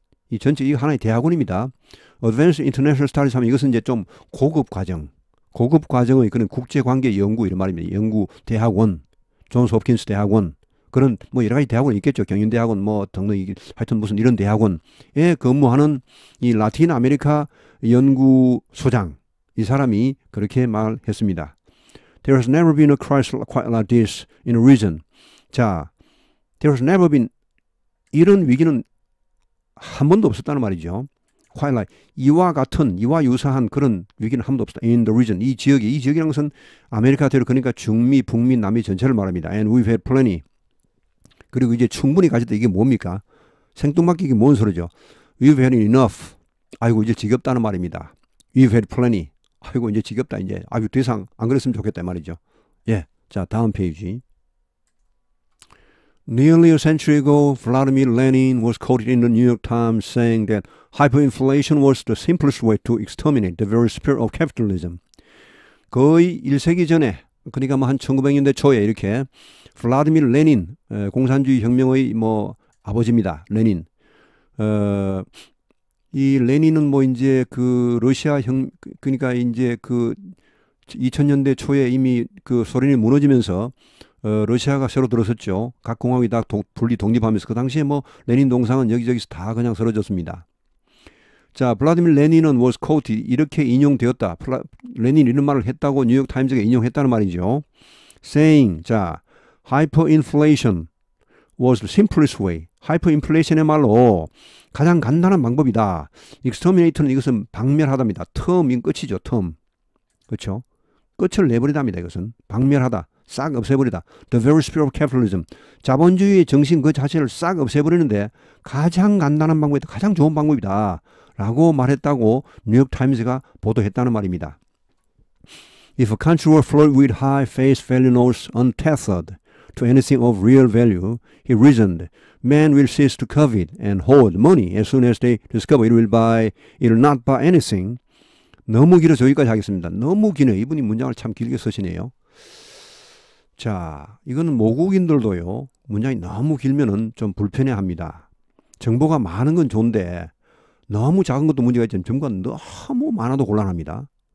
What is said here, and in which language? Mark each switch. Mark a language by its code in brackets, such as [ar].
[ko] 이 전체 이거 하나의 대학원입니다. Advanced International Studies 하면 이것은 이제 좀 고급 과정의 그런 국제관계 연구 이런 말입니다. 연구 대학원, 존스 홉킨스 대학원 그런 뭐 여러 가지 대학원이 있겠죠. 경인대학원 뭐 등등 하여튼 무슨 이런 대학원에 근무하는 이 라틴 아메리카 연구소장 이 사람이 그렇게 말했습니다. [en] There has never been a crisis quite like this in a region. [ko] 자, [en] there has never been [ko] 이런 위기는 한 번도 없었다는 말이죠. [en] Quite like [ko] 이와 유사한 그런 위기는 한 번도 없었다. [en] In the region [ko] 이 지역이라는 것은 아메리카 대륙 그러니까 중미, 북미, 남미 전체를 말합니다. [en] And we've had plenty. [ko] 그리고 이제 충분히 가졌다 이게 뭡니까? 생뚱맞게 이게 뭔 소리죠? [en] We've had enough. [ko] 아이고 이제 지겹다는 말입니다. [en] We've had plenty. [ko] 아이고 이제 지겹다 이제. 아이고 더 이상 안 그랬으면 좋겠다 말이죠. 예, 자 다음 페이지. [en] Nearly a century ago, Vladimir Lenin was quoted in the New York Times saying that hyperinflation was the simplest way to exterminate the very spirit of capitalism. [ko] 거의 1세기 전에, 그러니까 뭐 한 1900년대 초에 이렇게 블라디미르 레닌, 공산주의 혁명의 뭐 아버지입니다. 레닌. 이 레닌은 뭐 이제 그 러시아 그러니까 이제 그 2000년대 초에 이미 그 소련이 무너지면서 러시아가 새로 들어섰죠. 각 공화국이 다 분리 독립하면서 그 당시에 뭐 레닌 동상은 여기저기서 다 그냥 쓰러졌습니다. 자, 블라디미르 레닌은 [en] was quoted [ko] 이렇게 인용되었다. 레닌 이런 말을 했다고 뉴욕 타임즈가 인용했다는 말이죠. [en] saying 자, hyperinflation was the simplest way. [ko] 하이퍼인플레이션의말로 가장 간단한 방법이다. exterminate는 이것은 박멸하다입니다. term인 끝이죠. term. 그렇죠? 끝을 내버리다입니다. 이것은 박멸하다. 싹 없애버리다. [en] The very spirit of capitalism. [ko] 자본주의의 정신 그 자체를 싹 없애버리는데 가장 간단한 방법이다. 가장 좋은 방법이다. 라고 말했다고 뉴욕타임즈가 보도했다는 말입니다. [en] If a country were flooded with high face value notes untethered to anything of real value, he reasoned, men will cease to covet and hoard money as soon as they discover it will not buy anything. [ko] 너무 길어서 여기까지 하겠습니다. 너무 기네. 이분이 문장을 참 길게 쓰시네요. 자, 이거는 모국인들도요. 문장이 너무 길면은 좀 불편해합니다. 정보가 많은 건 좋은데 너무 작은 것도 문제가 있지만 정보가 너무 많아도 곤란합니다.